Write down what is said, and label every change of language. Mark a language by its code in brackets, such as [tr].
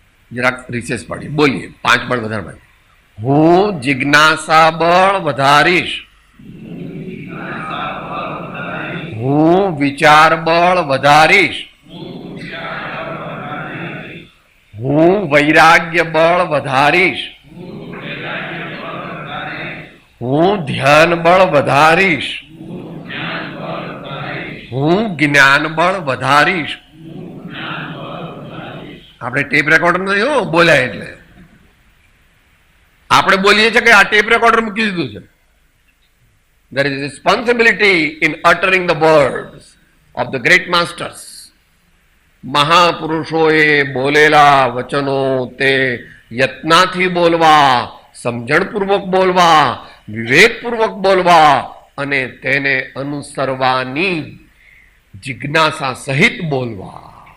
[gu] જરાક રિસેસ પાડી બોલીએ, 5 બળ વધારવા. હું જિજ્ઞાસા બળ વધારીશ, હું વિચાર બળ વધારીશ, હું વૈરાગ્ય બળ વધારીશ, હું ધ્યાન બળ વધારીશ, હું જ્ઞાન બળ વધારીશ. આપણે ટેપ રેકોર્ડર નથી હો બોલ્યા એટલે. આપણે બોલીએ છીએ કે આ ટેપ રેકોર્ડર મૂકી દીધું છે. [en] There is responsibility in uttering the words of the great masters. [gu] મહાપુરુષોએ બોલેલા વચનો તે યત્નાથી બોલવા, સમજણપૂર્વક બોલવા, વિવેકપૂર્વક બોલવા અને તેને અનુસરવાની જિજ્ઞાસા સહિત બોલવા.